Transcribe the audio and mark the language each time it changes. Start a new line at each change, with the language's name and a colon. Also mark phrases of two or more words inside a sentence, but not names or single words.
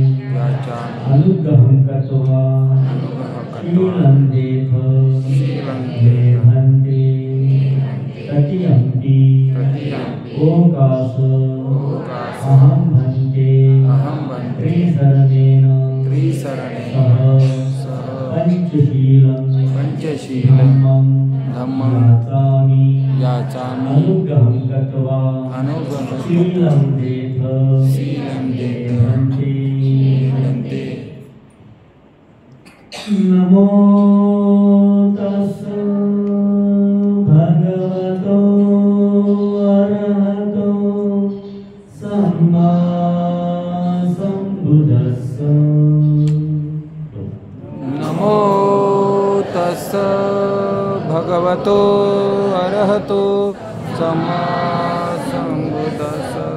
Pali: अनुग्रहं कृत्वा शीलं देथ मे भन्ते तृतीयम्पि ओकास अहं भन्ते त्रिशरणेन सह पंचशीलं धम्मं याचामि। अनुग्रहं कृत्वा शीलं देथ मे भन्ते। नमो तस्स भगवतो अरहतो सम्मा सम्बुद्धस्स। नमो तस्स भगवतो अरहतो सम्मा सम्बुद्धस्स।